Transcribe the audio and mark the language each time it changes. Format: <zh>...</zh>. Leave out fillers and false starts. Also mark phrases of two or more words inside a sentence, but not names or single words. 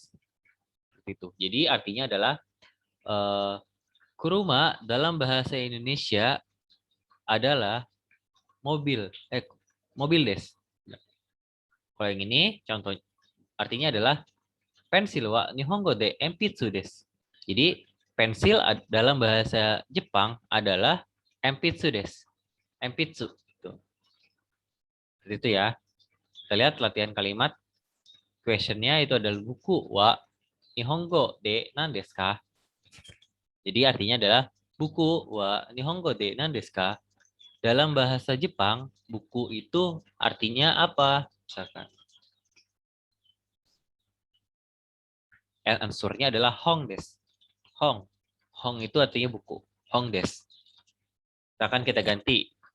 <id>Seperti itu. Jadi artinya adalah kuruma dalam bahasa Indonesia adalah mobil des. Kalau yang ini contoh artinya adalah pensil</id> <ja>は日本語で鉛筆です.</ja> <id>Jadi pensil dalam bahasa Jepang adalah</id> <ja>鉛筆です.</ja> <id>Enpitsu itu. Seperti itu ya. Kita lihat latihan kalimat. Questionnya itu adalah buku</id> <ja>は日本語で何ですか?</ja> <id>Jadi artinya adalah buku</id> <ja>は日本語で何ですか?</ja> <id>Dalam bahasa Jepang, buku itu artinya apa? Misalkan. Answernya adalah</id> <ja>本です.</ja> <id>Hong. Hong itu artinya buku.</id> <ja>本です.</ja> <id>Misalkan kita ganti.</id>